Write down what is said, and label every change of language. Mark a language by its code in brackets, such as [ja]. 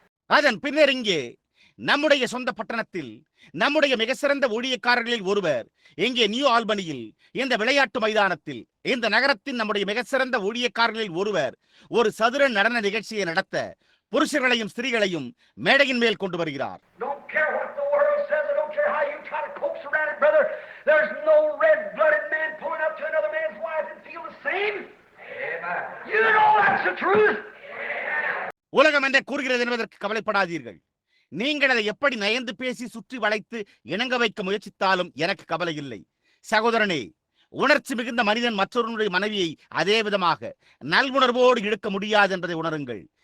[ta] அதன் பின்னர் இங்கே நம்முடைய சொந்த பட்டணத்தில் நம்முடைய மிக சிறந்த ஊழியக்காரர்களில் ஒருவர் இங்கே நியூ ஆல்பனியில் இந்த விளையாட்டு மைதானத்தில் இந்த நகரத்தின் நம்முடைய மிக சிறந்த ஊழியக்காரர்களில் ஒருவர் ஒரு சதுர நடன நிகழ்ச்சியை நடத்த புருஷர்களையும் ஸ்திரீகளையும் மேடையின் மேல் கொண்டு வருகிறார். [en] Don't care what the world says, I don't care how you try to coax around it, brother. There's no red-blooded man pulling up to another man's wife and feel the same. Amen. You know that's the truth. [ta] உலகம் என்ன கூறுகிறது என்பதற்கு கவலைப்படாதீர்கள். நீங்கள் அதை எப்படி நயந்து பேசி சுற்றி வளைத்து இணங்க வைக்க முயற்சித்தாலும் எனக்கு கவலை இல்லை. சகோதரனே, உணர்ச்சி மிகுந்த மனிதன் மற்றொருவனுடைய மனைவியை அதே விதமாக நல்வுணர்வோடு இழுக்க முடியாது என்பதை உணருங்கள்.